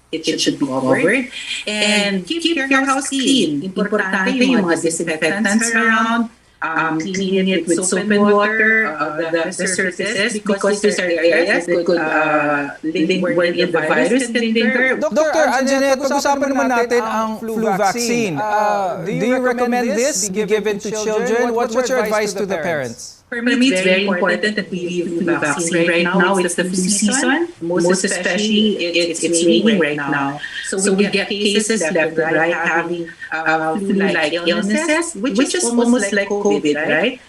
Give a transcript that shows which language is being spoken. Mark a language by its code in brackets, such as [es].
[en] It should be covered. And keep your house clean. [tl] Importante yung mga [en] disinfectants around. Cleaning it with soap and water, the surfaces, because these are areas that could link where the virus can linger. Dr. [tl] Anjanette, pag-usapan naman natin ang flu vaccine. [en] Do you recommend this be given to children? What's your advice to the parents? For me, it's very important that we give flu vaccine. Right now, it's the flu season. Most especially, it's raining right now. So we get cases left and right having flu-like illnesses, which is almost like COVID, right?